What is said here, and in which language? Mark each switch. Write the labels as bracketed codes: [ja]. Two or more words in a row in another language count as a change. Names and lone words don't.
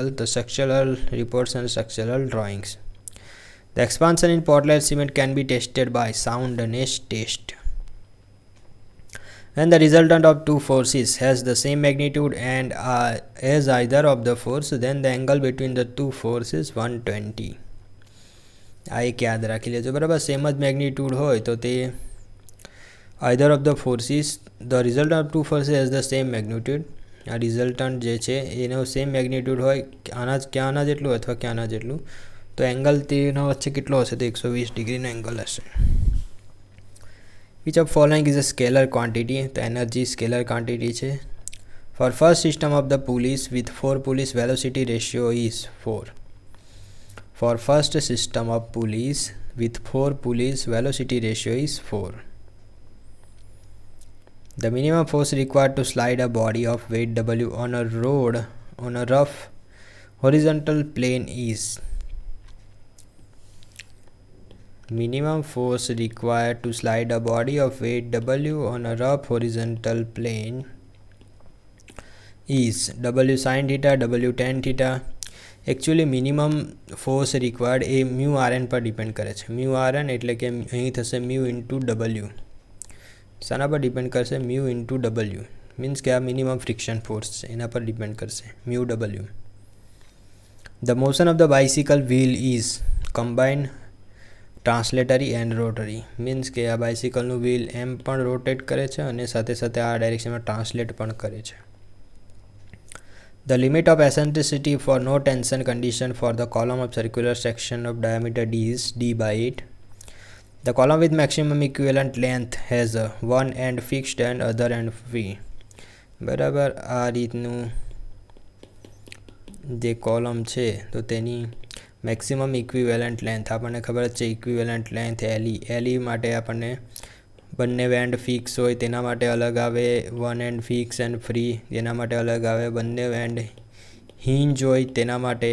[en] The structural reports and structural drawings. The expansion in Portland cement can be tested by soundness test. When the resultant of two forces has the same magnitude and as either of the force, then the angle between the two forces is 120. [gu] આ એક યાદ રાખી લેજો. બરાબર, સેમ જ મેગ્નિટ્યુડ હોય તો તે [en] either of the forces, the resultant of two forces has the same magnitude. [gu] આ રિઝલ્ટન્ટ જે છે એનો [en] same magnitude [gu] હોય, ક્યાંના જેટલું અથવા ક્યાંના જેટલું, તો એંગલ તેના વચ્ચે કેટલો હશે? તો 120 ડિગ્રીનો એંગલ હશે. [en] Which of following is a scalar quantity? [gu] તો એનર્જી [en] scalar quantity [gu] છે. [en] For first system of the pulleys with 4 pulleys, velocity ratio is 4. For first system of pulleys with 4 pulleys, velocity ratio is 4. The minimum force required to slide a body of weight W on a road on a rough horizontal plane is. Minimum force required to slide a body of weight W on a rough horizontal plane is W sin theta, W tan theta. Actually minimum force required [gu] એ mu rn પર ડિપેન્ડ કરે છે. mu rn એટલે કે અહીં થશે mu into W. શાના પર ડિપેન્ડ કરશે? mu into W મીન્સ કે આ [en] minimum friction force [gu] છે એના પર ડિપેન્ડ કરશે, mu W. [en] The motion of the bicycle wheel is combined translatory and rotary means [gu] કે આ બાઇસિકલનું વ્હીલ એમ પણ રોટેટ કરે છે અને સાથે સાથે આ ડાયરેક્શનમાં ટ્રાન્સલેટ પણ કરે છે. [en] The limit of eccentricity for no tension condition for the column of circular section of diameter d is d/8. The column with maximum equivalent length has one end fixed and other end free. [gu] બરાબર, આ રીતનું જે કોલમ છે તો તેની [en] maximum equivalent length [gu] આપણને ખબર જ છે. [en] equivalent length [gu] એલઈ માટે આપણને બંને [en] end fix [gu] હોય તેના માટે અલગ આવે, [en] one end fix and free [gu] તેના માટે અલગ આવે, બંને [en] end hinge [gu] હોય તેના માટે.